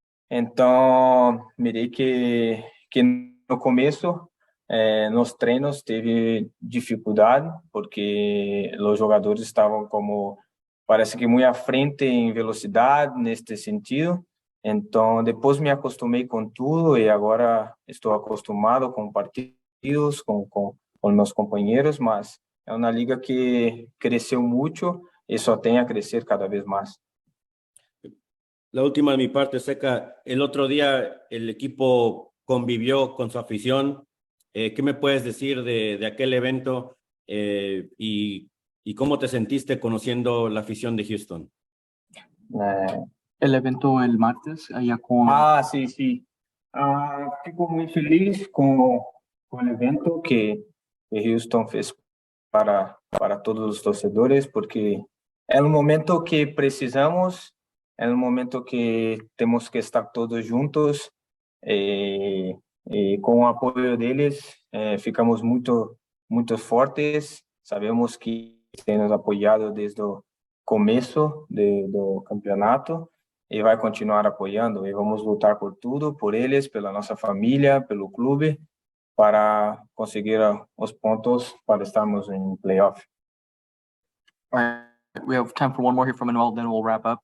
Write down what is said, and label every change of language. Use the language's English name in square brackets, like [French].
[Portuguese] Então, mirei que no começo nos treinos teve dificuldade, porque os jogadores estavam parece que muito à frente em velocidade, neste sentido. Então, depois me acostumei com tudo e agora estou acostumado com partidos, com meus companheiros, mas é uma liga que cresceu muito e só tem a crescer cada vez mais. [Spanish] La última de mi parte, Zeca. El otro día el equipo convivió con su afición. ¿Qué me puedes decir de aquel evento y cómo te sentiste conociendo la afición de Houston? Eh, El evento el martes, allá con... sí, sí. Fico muy feliz con el evento que Houston fez para todos los torcedores, porque es un momento que precisamos, es un momento que tenemos que estar todos juntos. [Portuguese] eh, com o apoio deles, ficamos muito fortes. Sabemos que têm nos apoiado desde o começo do campeonato e vai continuar apoiando. E vamos lutar por tudo, por eles, pela nossa família, pelo clube, para conseguir os pontos para estarmos em playoff. [English] All right, we have time for one more here from Manuel, then we'll wrap up.